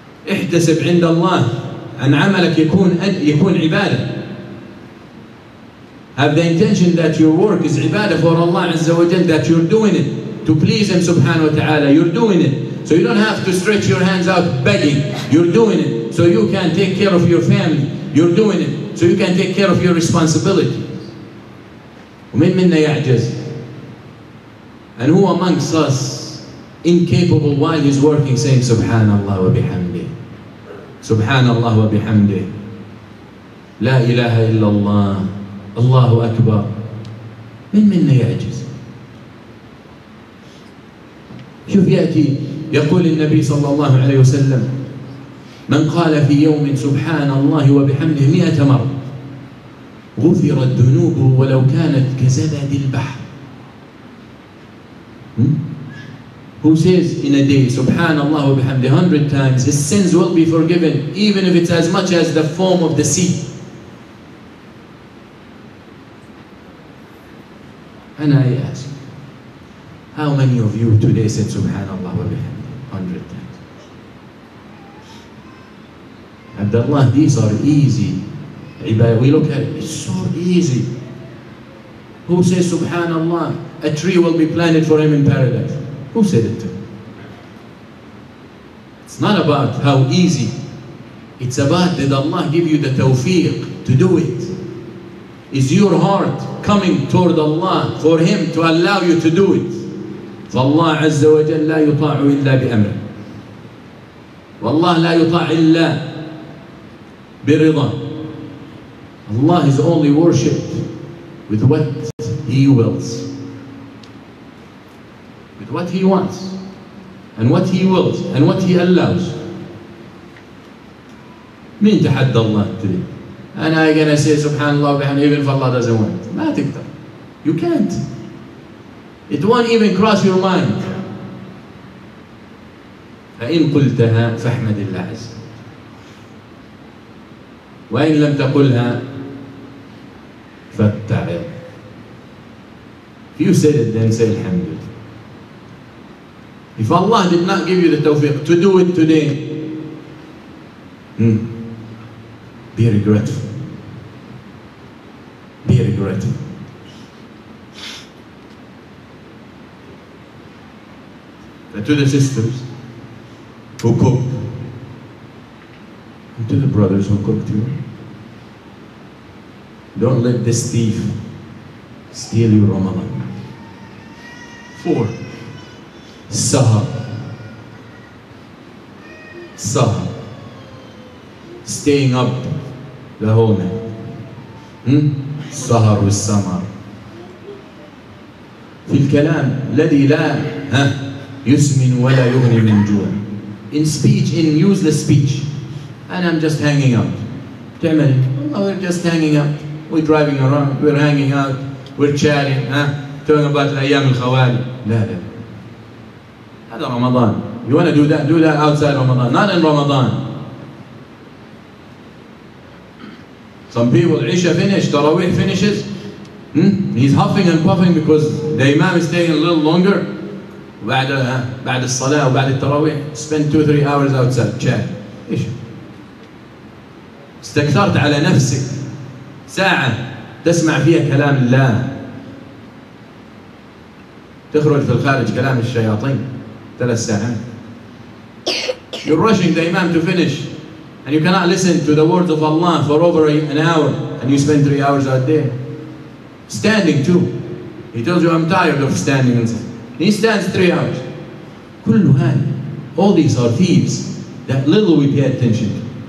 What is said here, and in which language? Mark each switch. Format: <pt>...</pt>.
<ar>احتسب عند الله أن عملك يكون عبادة.</ar> <en>Have the intention that your work is ibadah for Allah Azza wa Jal, that you're doing it to please Him subhanahu wa ta'ala. You're doing it so you don't have to stretch your hands out begging. You're doing it so you can take care of your family. You're doing it so you can take care of your responsibilities.</en> <ar>ومن منا يعجز?</ar> <en>And who amongst us incapable while he's working saying Subhanallah wa bihamdih, Subhanallah wa bihamdih, La ilaha illallah, Allahu Akbar.</en> <ar>من منا يعجز؟ شوف يأتي يقول النبي صلى الله عليه وسلم من قال في يوم سبحان الله وبحمده 100 مرة غفرت ذنوبه ولو كانت كزبد البحر.</ar> <en>Who says in a day Subhanallah wa bihamdi 100 times, his sins will be forgiven even if it's as much as the foam of the sea. And I ask, how many of you today said Subhanallah wa bihamdi 100 times? Abdullah, these are easy. We look at it, it's so easy. Who says Subhanallah, a tree will be planted for him in paradise? Who said it to him? It's not about how easy. It's about, did Allah give you the tawfiq to do it? Is your heart coming toward Allah for Him to allow you to do it?</en> <ar>فالله عز وجل لا يطاع إلا بأمره. والله لا يطاع إلا برضا.</ar> <en>Allah is only worshipped with what He wills, with what He wants, and what He wills, and what He allows.</en> <ar>مين تحدى الله</ar> <en>today? And I'm gonna say Subhanallah bihamdihi even if Allah doesn't want.</en> <ar>ما تقدر.</ar> <en>You can't. It won't even cross your mind.</en> <ar>فإن قلتها فاحمد الله عز وجل. وإن لم تقلها فاتعظ.</ar> <en>If you said it, then say Alhamdulillah. If Allah did not give you the tawfiq to do it today, be regretful. Be regretful. But to the sisters who cook, and to the brothers who cook too, don't let this thief steal your Ramadan. 4. Sahar. Sahar. Staying up the whole night.</en> <ar>Sahar والسمر. في الكلام الذي لا يسمن ولا يغني من جوع.</ar> <en>In speech, in useless speech. And I'm just hanging out.</en> <ar>تعمل</ar> <en>we're just hanging out. We're driving around, we're hanging out, we're chatting, talking about</en> <ar>الأيام الخوالي. لا لا. هذا رمضان.</ar> <en>You want to do that outside Ramadan, not in Ramadan. Some people, Isha finished, Taraweeh finishes, he's huffing and puffing because the Imam is staying a little longer.</en> <ar>بعد الصلاة وبعد التراويح</ar> <en>spend 2-3 hours outside chat.</en> <ar>إيش؟ استكثرت على نفسك ساعة تسمع فيها كلام الله، تخرج في الخارج كلام الشياطين 3 ساعات.</ar> <en>You're rushing the Imam to finish and you cannot listen to the words of Allah for over an hour and you spend 3 hours out there. Standing too. He tells you, I'm tired of standing inside. He stands 3 hours.</en> <ar>كل هذا.</ar> <en>All these are thieves that little we pay attention to.</en>